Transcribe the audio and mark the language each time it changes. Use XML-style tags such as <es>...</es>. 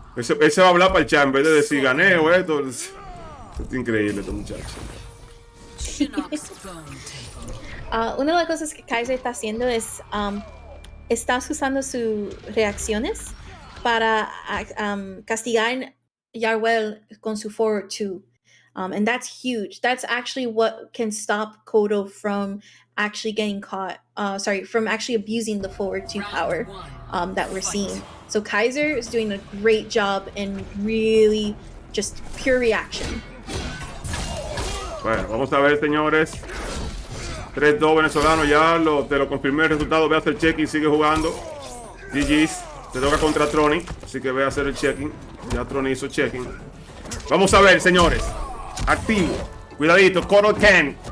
<es>Ese va a hablar para el chat en vez de decir gané o esto. Es increíble este muchacho.</es> <en>Shinnok's bone tail.</en> <es>Una de las cosas que Kaiser está haciendo es está usando sus reacciones para castigar Yarwell con su forward 2.</es> <en>And that's huge. That's actually what can stop Kodo from actually getting caught. From actually abusing the forward 2 power that we're seeing. So Kaiser is doing a great job in really just pure reaction.</en> <es>Bueno, vamos a ver, señores. 3-2 venezolano, ya te lo confirmé el resultado. Ve a hacer check-in, sigue jugando. GG's. Te toca contra Tronic, así que ve a hacer el check-in. Ya Tronic hizo check-in. Vamos a ver, señores. Activo. Cuidadito, Hikochan.</es>